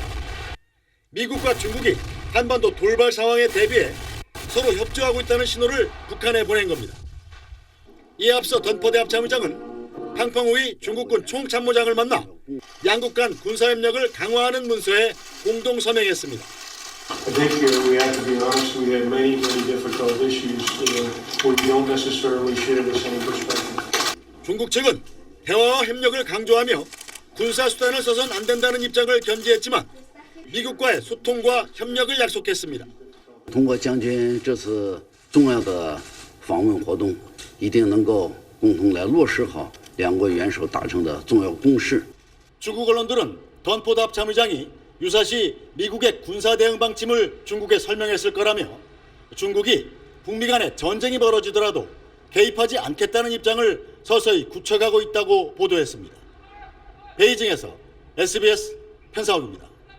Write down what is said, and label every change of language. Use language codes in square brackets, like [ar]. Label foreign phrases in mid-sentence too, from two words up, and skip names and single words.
[ko] 미국과 중국이 한반도 돌발 상황에 대비해 서로 협조하고 있다는 신호를 북한에 보낸 겁니다. 이에 앞서 던퍼드 합참의장은 팡펑후이 중국군 총참모장을 만나 양국 간 군사협력을 강화하는 문서에 공동 서명했습니다. [en] I think we have to be honest. We had many difficult issues. We don't necessarily share the same perspective. [ko] 중국 측은 대화와 협력을 강조하며 군사 수단을 써선 안 된다는 입장을 견지했지만 미국과의 소통과 협력을 약속했습니다. [zh] 通过将军这次重要的访问活动，一定能够共同来落实好两国元首达成的重要共识。 [ko] 중국 언론들은 던포드 합참의장이 유사시 미국의 군사 대응 방침을 중국에 설명했을 거라며 중국이 북미 간에 전쟁이 벌어지더라도 개입하지 않겠다는 입장을 서서히 굳혀가고 있다고 보도했습니다. 베이징에서 SBS 편상욱입니다.